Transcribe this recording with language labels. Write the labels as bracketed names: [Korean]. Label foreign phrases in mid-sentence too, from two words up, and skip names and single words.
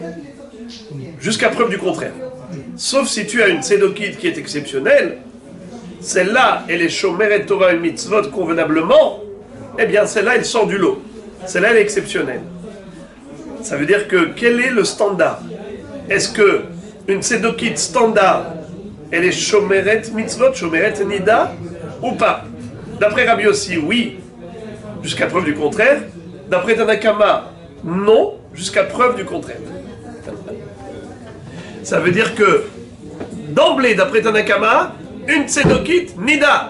[French] Jusqu'à preuve du contraire. Sauf si tu as une tzedokite qui est exceptionnelle, celle-là, elle est [Hebrew] שומרת תורה [French] et mitzvot convenablement, eh bien celle-là, elle sort du lot. Celle-là, elle est exceptionnelle. Ça veut dire que quel est le standard? Est-ce que une tzedokite standard, elle est [Hebrew] שומרת מצוות, שומרת נידה, [French] ou pas? D'après Rabbi aussi, oui, jusqu'à preuve du contraire. D'après Tanakama, non, jusqu'à preuve du contraire. Ça veut dire que, d'emblée, d'après Tanakama, une tzedokite, nida.